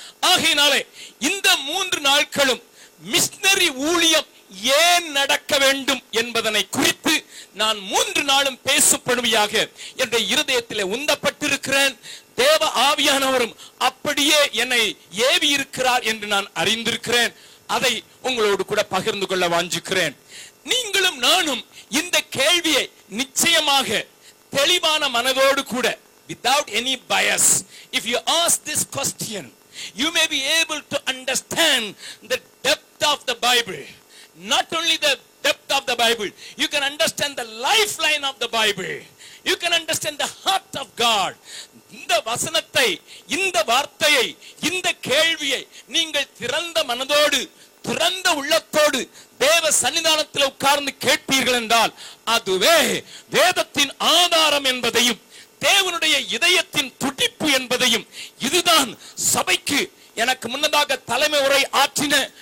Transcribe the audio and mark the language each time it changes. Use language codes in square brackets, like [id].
[ta] ஆகையினாலே இந்த 3 நாட்களும் மிஷனரி ஊழியம் ஏன் நடக்க வேண்டும் என்பதனை குறித்து நான் 3 நாளும் பேசப்படுமையாக என்ற இருதயத்திலே உந்தப்பட்டிருக்கிறேன். தேவ ஆவியானவரும் அப்படியே என்னை ஏவி இருக்கிறார் என்று நான் அறிந்திருக்கிறேன். அதை உங்களோடு கூட பகிர்ந்து கொள்ள வாஞ்சிக்கிறேன். நீங்களும் நானும் இந்த கேள்வியை நிச்சயமாக தெளிவான மனதோடு கூட, [en] without any bias, if you ask this question, you may be able to understand the depth of the Bible. Not only the depth of the Bible, you can understand the lifeline of the Bible. You can understand the heart of God. [ta] இந்த வசனத்தை, இந்த வார்த்தையை, இந்த கேள்வியை நீங்கள் திறந்த மனதோடு திறந்த உள்ளத்தோடு தேவ சன்னிதானத்தில் உட்கார்ந்து கேட்பீர்கள் என்றால் அதுவே வேதத்தின் ஆதாரம் என்பதையும் தேவனுடைய இதயத்தின் துடிப்பு என்பதையும், இதுதான் சபைக்கு எனக்கு முன்னதாக தலைமை உரை ஆற்றின